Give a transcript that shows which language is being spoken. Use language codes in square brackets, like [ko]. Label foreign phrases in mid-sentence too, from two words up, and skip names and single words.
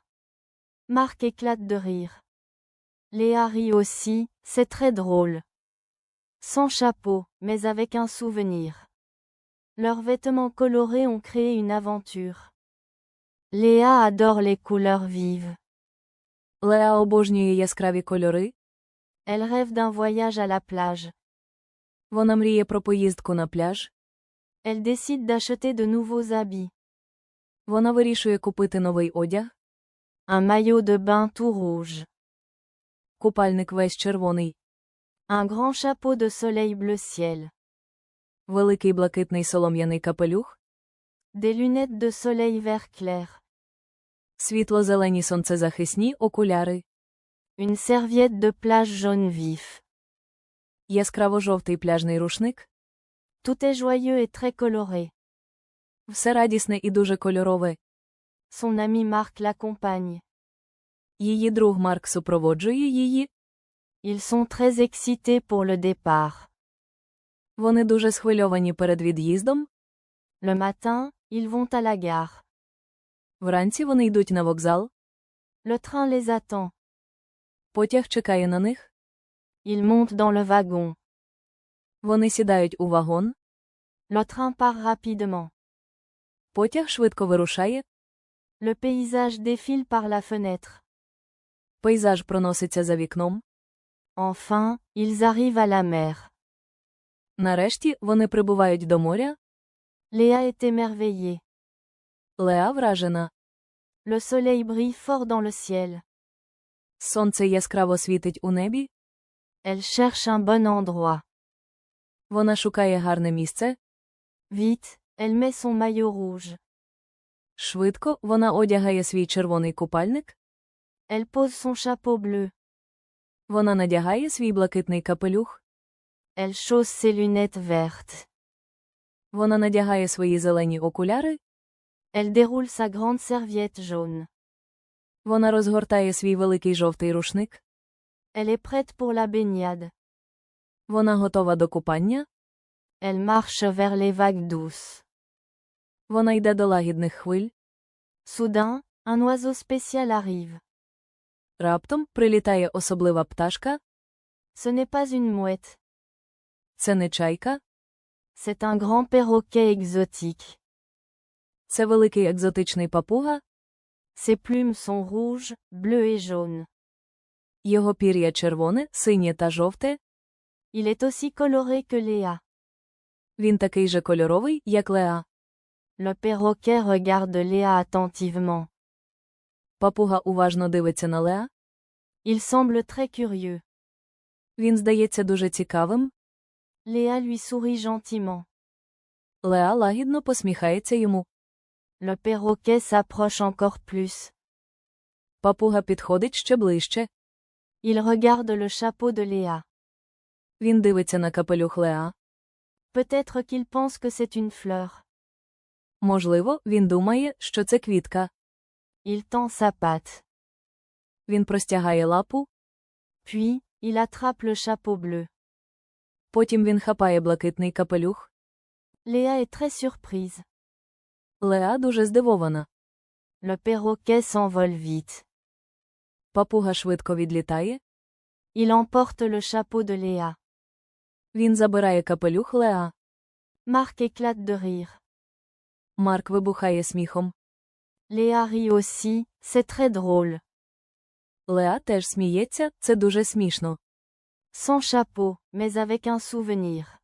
[fr] Marc éclate de rire. Léa rit aussi, c'est très drôle. Sans chapeau, mais avec un souvenir. Leurs vêtements colorés ont créé une aventure. Léa adore les couleurs vives. [uk] Леа обожнює яскраві кольори. [fr] Elle rêve d'un voyage à la plage. [uk] Вона мріє про поїздку на пляж. [fr] Elle décide d'acheter de nouveaux habits. [uk] Вона вирішує купити новий одяг. [fr] Un maillot de bain tout rouge. [uk] Купальник весь червоний. [fr] Un grand chapeau de soleil bleu ciel. [uk] Великий блакитний солом'яний капелюх. [fr] Des lunettes de soleil vert clair. [uk] Світло-зелені сонцезахисні окуляри. [fr] Une serviette de plage jaune vif. [uk] Яскраво-жовтий пляжний рушник. [fr] Tout est joyeux et très coloré. [uk] Все радісне і дуже кольорове. [fr] Son ami Marc l'accompagne. [uk] Її друг Марк супроводжує її. [fr] Ils sont très excités pour le départ. [uk] Вони дуже схвильовані перед від'їздом. [fr] Le matin, ils vont à la gare. [uk] Вранці вони йдуть на вокзал. [fr] Le train les attend. [uk] Потяг чекає на них. [fr] Ils montent dans le wagon. [uk] Вони сідають у вагон. [fr] Le train part rapidement. [uk] Потяг швидко вирушає. [fr] Le paysage défile par la fenêtre. [uk] Пейзаж проноситься за вікном. [fr] Enfin, ils arrivent à la mer. [uk] Нарешті вони прибувають до моря. [fr] Léa est émerveillée. [uk] Леа вражена. [fr] Le soleil brille fort dans le ciel. [uk] Сонце яскраво світить у небі. [fr] Elle cherche un bon endroit. [uk] Вона шукає гарне місце. [fr] Vite, elle met son maillot rouge. [uk] Швидко вона одягає свій червоний купальник. [fr] Elle pose son chapeau bleu. [uk] Вона надягає свій блакитний капелюх. [fr] Elle chausse ses lunettes vertes. [uk] Вона надягає свої зелені окуляри. [fr] Elle déroule sa grande serviette jaune. [uk] Вона розгортає свій великий жовтий рушник. [fr] Elle est prête pour la baignade. [uk] Вона готова до купання. [fr] Elle marche vers les vagues douces. [uk] Вона йде до лагідних хвиль. [fr] Soudain, un oiseau spécial arrive. [uk] Раптом прилітає особлива пташка. [fr] Ce n'est pas une mouette. [uk] Це не чайка. [fr] C'est un grand perroquet exotique. [uk] Це великий екзотичний папуга. [fr] Ses plumes sont rouges, bleues et jaunes. [uk] Його пір'я червоне, синє та жовте. [fr] Il est aussi coloré que Léa. [uk] Він такий же кольоровий, як Леа. [fr] Le perroquet regarde Léa attentivement. [uk] Папуга уважно дивиться на Леа. [fr] Il semble très curieux. [uk] Він здається дуже цікавим. [fr] Léa lui sourit gentiment. [uk] Леа лагідно посміхається йому. [fr] Le perroquet s'approche encore plus. [uk] Папуга підходить ще ближче. [fr] Il regarde le chapeau de Léa. [uk] Він дивиться на капелюх Леа. [fr] Peut-être qu'il pense que c'est une fleur. [uk] Можливо, він думає, що це квітка. [fr] Il tend sa patte. [uk] Він простягає лапу. [fr] Puis, il attrape le chapeau bleu. [uk] Потім він хапає блакитний капелюх. [fr] Léa est très surprise. [uk] Леа дуже здивована. [fr] Le perroquet s'envole vite. [uk] Папуга швидко відлітає. [fr] Il emporte le chapeau de Léa. [uk] Він забирає капелюх Леа. [fr] Marc éclate de rire. [uk] Марк вибухає сміхом. [fr] Léa rit aussi, c'est très drôle. [uk] Леа теж сміється, це дуже смішно. [fr] Sans chapeau, mais avec un souvenir.